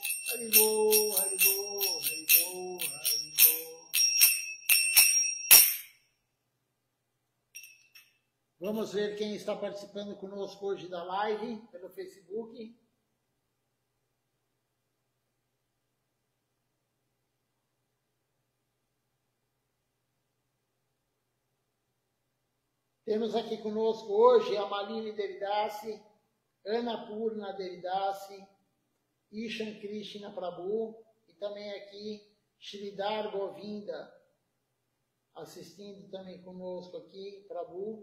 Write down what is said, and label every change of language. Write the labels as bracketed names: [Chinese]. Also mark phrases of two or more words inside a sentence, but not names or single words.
[Sanskrit] हरिबोल, हरिबोल, हरिबोल, हरिबोल. [Portuguese] Vamos ver quem está participando conosco hoje da live pelo Facebook. Temos aqui conosco hoje a Malini Devidasi, Ana Purna Devidasi, Ishan Krishna Prabhu e também aqui Sridhar Govinda assistindo também conosco aqui, Prabhu.